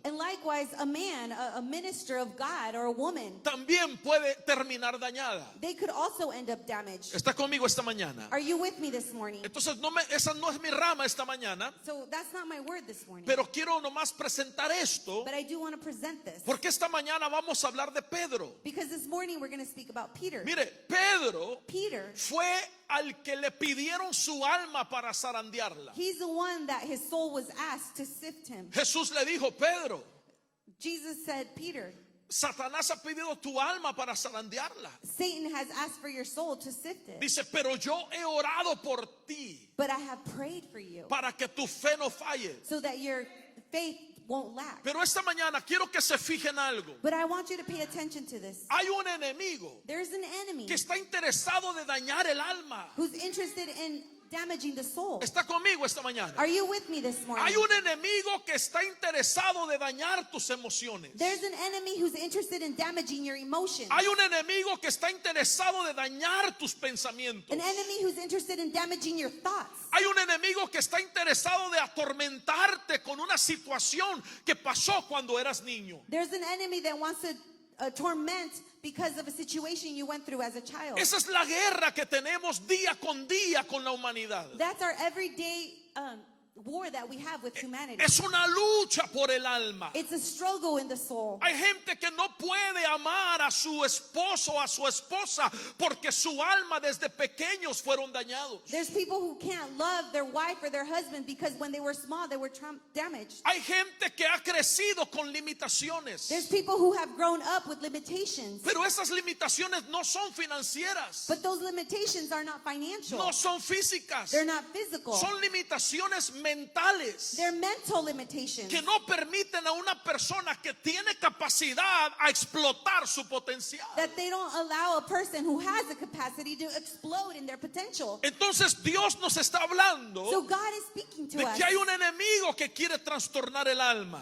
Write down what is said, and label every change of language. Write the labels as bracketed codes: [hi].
[en] And likewise, a man, a minister of God or a woman, [es] también puede terminar dañada. [en] they could also end up damaged. [es] ¿Está conmigo esta mañana? [en] Are you with me this morning? [es] Entonces esa no es mi rama esta mañana, [en] So that's not my word this morning. [es] pero quiero nomás presentar esto, [en] But I do want to present this. [es] porque esta mañana vamos a hablar de Pedro. [en] Because this morning we're going to speak about Peter. [es] Mire, Pedro [en] Peter, [es] fue al que le pidieron su alma para zarandearla. [en] he's the one that his soul was asked to sift him. [es] Jesús le dijo, Pedro, [en] Jesus said, Peter, [es] Satanás ha pedido tu alma para zarandearla. [en] Satan has asked for your soul to sift it. [es] Dice, pero yo he orado por ti [en] But I have prayed for you [es] para que tu fe no falle. [en] so that your faith won't lack. [es] Pero esta mañana quiero que se fijen algo. [en] But I want you to pay attention to this. [es] Hay un enemigo [en] There's an enemy [es] que está interesado de dañar el alma. [en] who's interested in damaging the soul. [es] ¿Está conmigo esta mañana? [en] Are you with me this morning? [es] Hay un enemigo que está interesado de dañar tus emociones. [en] There's an enemy who's interested in damaging your emotions. [es] Hay un enemigo que está interesado de dañar tus pensamientos. [en] An enemy who's interested in damaging your thoughts. [es] Hay un enemigo que está interesado de atormentarte con una situación que pasó cuando eras niño. [en] There's an enemy that wants to torment because of a situation you went through as a child. [es] Esa es la guerra que tenemos día con día con la humanidad. [en] That's our everyday war that we have with humanity. [es] Es una lucha por el alma. [en] It's a struggle in the soul. [es] Hay gente que no puede amar a su esposo o a su esposa porque su alma desde pequeños fueron dañados. [en] There's people who can't love their wife or their husband because when they were small they were damaged. [es] Hay gente que ha crecido con limitaciones. [en] There's people who have grown up with limitations. [es] Pero esas limitaciones no son financieras. [en] But those limitations are not financial. [es] No son físicas. [en] They're not physical. [es] Son limitaciones mentales [en] They're mental limitations [es] que no permiten a una persona que tiene capacidad a explotar su potencial. [en] that they don't allow a person who has the capacity to explode in their potential. [es] Entonces Dios nos está hablando [en] So God is speaking to [es] de [en] us [es] que hay un enemigo que quiere trastornar el alma.